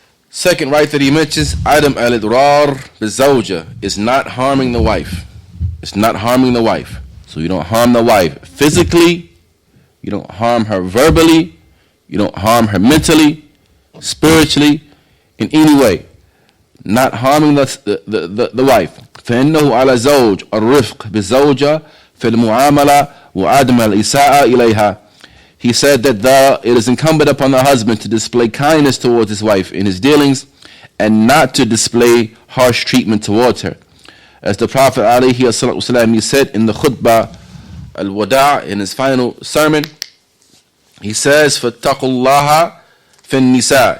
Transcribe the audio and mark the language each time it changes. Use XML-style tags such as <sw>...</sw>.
<en>Second right that he mentions,</en> <ar>Adam al-idrar bizawja,</ar> <en>is not harming the wife. It's not harming the wife. So you don't harm the wife physically, you don't harm her verbally, you don't harm her mentally, spiritually, in any way. Not harming the wife.</en> <ar>فإنه على زوج الرفق بالزوجة في المعاملة وعدم الإساءة إليها.</ar> <en>He said that it is incumbent upon the husband to display kindness towards his wife in his dealings and not to display harsh treatment towards her. As the Prophet ﷺ, he said in the khutbah al-wada', in his final sermon, he says,</en> <ar>فَاتَّقُوا اللَّهَ فِي النِّسَاءِ.</ar>